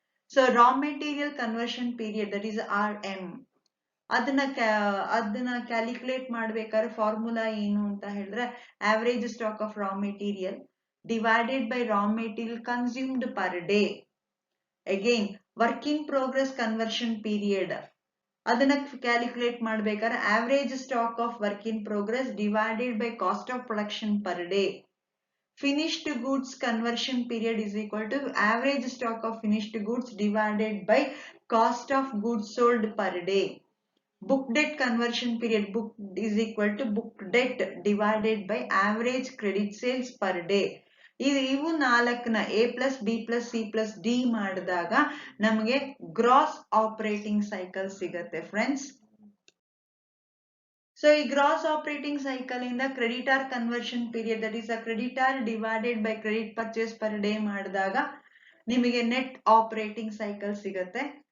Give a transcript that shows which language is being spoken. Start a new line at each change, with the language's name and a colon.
English: so raw material conversion period, that is RM,
Kannada: ಅದನ್ನ calculate ಮಾಡ್ಬೇಕಾದ್ರೆ formula ಏನು ಅಂತ ಹೇಳಿದ್ರೆ
English: Average stock of raw material divided by raw material consumed per day. Again work in progress conversion period,
Kannada: ಅದನ್ನ calculate ಮಾಡ್ಬೇಕಾದ್ರೆ
English: Average stock of work in progress divided by cost of production per day. Finished goods conversion period is equal to average stock of finished goods divided by cost of goods sold per day. Book debt conversion period, book is equal to book debt divided by average credit sales per day.
Kannada: ಇವು ನಾಲ್ಕನ A+B+C+D ಮಾಡಿದಾಗ ನಮಗೆ gross operating cycle ಸಿಗತ್ತೆ friends.
English: so ಈ gross operating cycle ಇಂದ creditor conversion period, that is a creditor divided by credit purchase per day
Kannada: ಮಾಡಿದಾಗ ನಿಮಗೆ
English: Net operating cycle ಸಿಗತ್ತೆ.